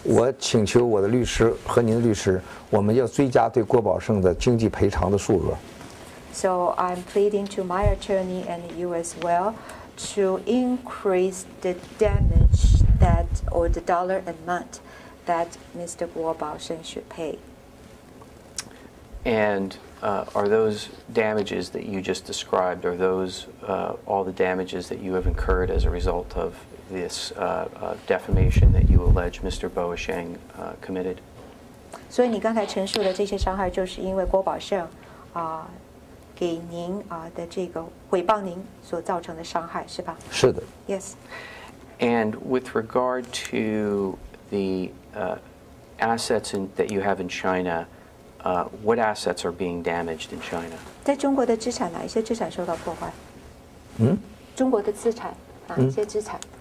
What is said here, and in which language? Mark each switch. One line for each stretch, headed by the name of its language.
Chinese: 我请求我的律师和您的律师，我们要追加对郭宝胜的经济赔偿的数额。
English: So I'm pleading to my attorney and you as well to increase the damage that, or the dollar amount that Mr. Guo Baosheng should pay. And are those damages that you just described, are those all the damages that you have incurred as a result of this defamation that you allege Mr. Baosheng committed?
Chinese: 所以你刚才陈述的这些伤害，就是因为郭宝胜给您的这个诽谤您所造成的伤害，是吧？是的。
English: Yes. And with regard to the assets that you have in China, what assets are being damaged in China?
Chinese: 在中国的资产，哪一些资产受到破坏？中国的资产，哪一些资产